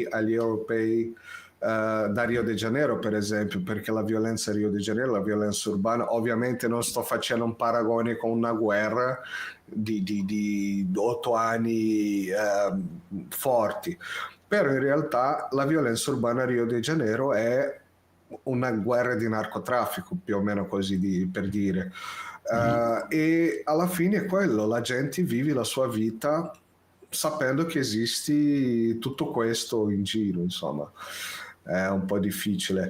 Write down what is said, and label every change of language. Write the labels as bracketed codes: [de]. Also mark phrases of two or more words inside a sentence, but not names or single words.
[it] agli europei, da Rio de Janeiro per esempio, perché la violenza a Rio de Janeiro, la violenza urbana, ovviamente non sto facendo un paragone con una guerra di 8 anni forti, però in realtà la violenza urbana a Rio de Janeiro è una guerra di narcotraffico, più o meno così, per dire. E alla fine è quello, la gente vive la sua vita sapendo che esiste tutto questo in giro, insomma. è un po' difficile.